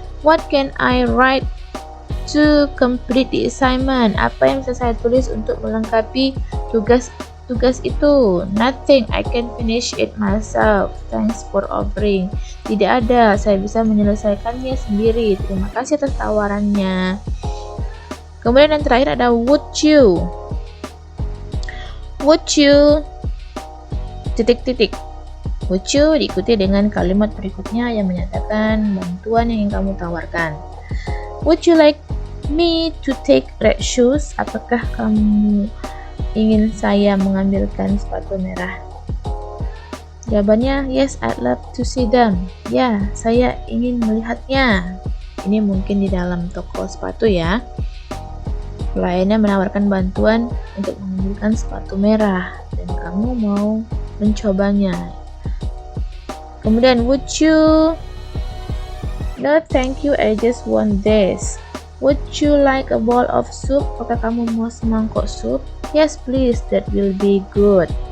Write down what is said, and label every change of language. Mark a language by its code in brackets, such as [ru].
[en] What can I write to complete the assignment? [id] Apa yang bisa saya tulis untuk melengkapi tugas itu? [en] Nothing, I can finish it myself. Thanks for offering. [id] Tidak ada, saya bisa menyelesaikannya sendiri. Terima kasih atas tawarannya. Kemudian yang terakhir ada [en] would you? Would you? [id] Titik-titik. Would you diikuti dengan kalimat berikutnya yang menyatakan bantuan yang ingin kamu tawarkan. [en] Would you like me to take red shoes? [id] Apakah kamu ingin saya mengambilkan sepatu merah? Jawabannya [en] yes, I'd love to see them. [id] Ya, saya ingin melihatnya. Ini mungkin di dalam toko sepatu ya. Pelayannya menawarkan bantuan untuk mengambilkan sepatu merah dan kamu mau mencobanya. Kemudian [en] would you? No thank you, I just want this. Would you like a bowl of soup? [id] Apakah kamu mau semangkok sup? [en] Yes please, that will be good.